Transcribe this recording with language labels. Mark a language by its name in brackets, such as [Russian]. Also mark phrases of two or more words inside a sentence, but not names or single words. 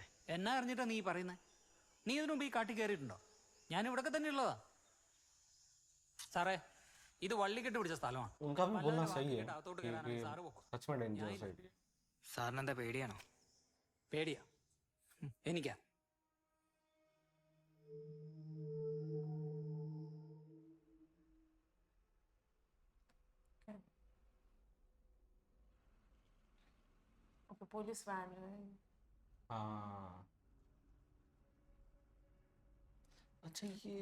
[Malayalam] എന്നാ അറിഞ്ഞിട്ടാ നീ പറയുന്നത്? നീ ഇതിനു മുമ്പ് ഈ കാട്ടിൽ കയറിയിട്ടുണ്ടോ? ഞാൻ ഇവിടൊക്കെ തന്നെ ഉള്ളതാ സാറേ. ഇത് വള്ളിക്കെട്ട് പിടിച്ച സ്ഥലമാണ്. [Hindi] उनका भी बोलना सही है [Malayalam] അകത്തോട്ട് [Hindi] कि [Malayalam] കയറാനാണ് സാറ് പൊക്കോ. [Hindi] सच में डेंजरस है। [Malayalam] സാറിനെന്താ പേടിയാണോ? പേടിയാ? എനിക്കാ? [Hindi] ओके [English] police van [Hindi] है। हाँ अच्छा ये